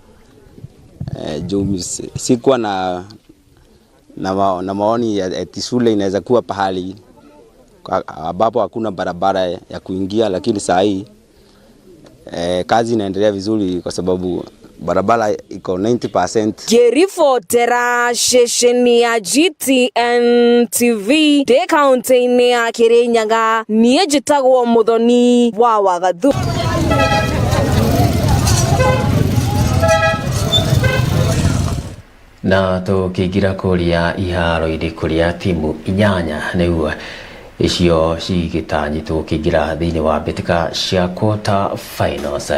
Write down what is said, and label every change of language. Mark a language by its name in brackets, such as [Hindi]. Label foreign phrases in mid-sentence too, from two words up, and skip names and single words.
[Swahili] Sikuwa na maoni eti shule inaweza kuwa pahali ambapo hakuna barabara ya kuingia, lakini saa hii kazi inaendelea vizuri kwa sababu barabara iko 90%. [Kikuyu] Kiribotera shesheni ya GTN TV de kaunti ya Kirinyaga niĩ njĩtagwo Muthoni wa Wagathu. Na tukiingira kuria iharo-inĩ kuria timu inyanya nĩguo icio cigĩtanyĩtwo kũingĩra thĩinĩ wa mbĩtĩka cia [English] quarter finals.